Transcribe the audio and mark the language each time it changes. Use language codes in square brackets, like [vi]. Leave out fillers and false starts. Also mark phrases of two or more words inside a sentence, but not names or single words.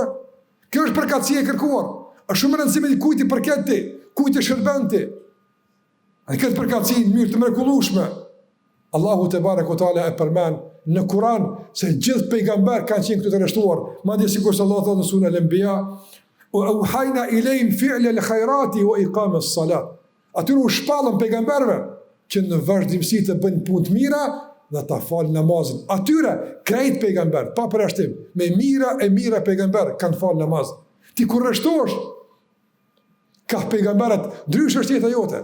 [sq] Kjo është përkatësia e kërkuar. Është shumë e rëndësishme di kujt i përket ti, kujt i shërben ti. A këtë përkatësi në mënyrë të mrekullueshme, Allahu [ar] تبارك وتعالى [sq] e përmend në Kur'an se gjithë pejgamber kanë qenë këtu të rreshtuar. Madje sikur se Allah thotë në surën Al-Anbiya, [ar] "وأوحينا إليهم فعل الخيرات وإقام الصلاة." [sq] Atyre u shpallën pejgamberve që në vazhdimsi të bëjnë punë të mira dhe ta falë namazin. Atyre krejt pejgamber, pa përjashtim, me mira pejgamber kanë falë namaz. Ti kur rreshtohesh, ka pejgamberet, ndrysh është jeta jote.